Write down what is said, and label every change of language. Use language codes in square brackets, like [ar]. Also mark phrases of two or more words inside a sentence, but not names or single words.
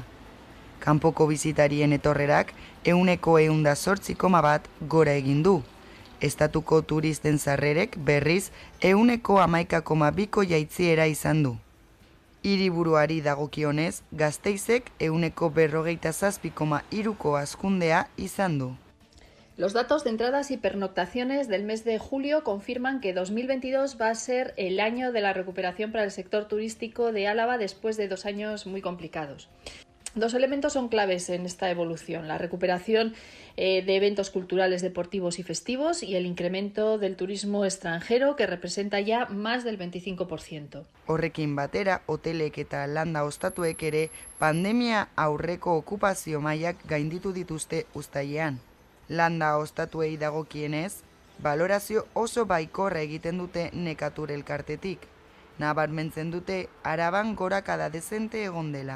[eu] Kanpoko bizitarien etorrerak 108,1 gora egin du. Estatuko turisten sarrerek berriz 111,2 jaitsiera izan du. Hiriburuari dagokionez, Gasteizek 147,3 hazkundea izan du. [es] Los datos de entradas y pernoctaciones del mes de julio confirman que 2022 va a ser el año de la recuperación para el sector turístico de Álava después de 2 años muy complicados. Dos elementos son claves en esta evolución: la recuperación de eventos culturales, deportivos y festivos y el incremento del turismo extranjero, que representa ya más del 25%. [eu] Horrekin batera, hotelek eta landa ostatuek ere pandemia aurreko okupazio mailak gainditu dituzte uztailean. Landa ostatuei dagokienez, balorazio oso baikorra egiten dute Nekatur elkartetik. Nabarmentzen dute Araban gorakada dezente egon dela.